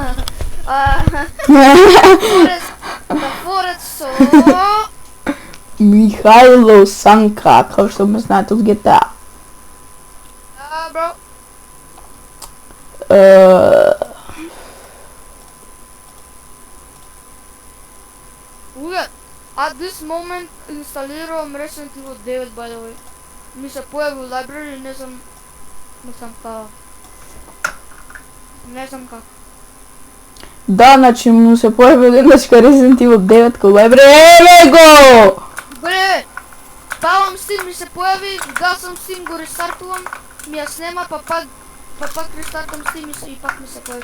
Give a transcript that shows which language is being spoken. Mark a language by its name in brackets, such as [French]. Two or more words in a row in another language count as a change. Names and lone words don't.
[Macedonian] The Forest со... Михајло Санка, како што ме знаете од GTA. бро. Уга, [English] at this moment [Macedonian] инсталирувам Resident Evil 9 [English] by the way. [Macedonian] Ми се појави у library, не знам како. Не знам како. Да, значи му се појави еднашка Resident Evil 9 ко library. Еве го! Бре, ставам Steam, ми се појави, гасам Steam, го рестартувам, ми ја снема, па пак рестартам Steam и пак ми се појави.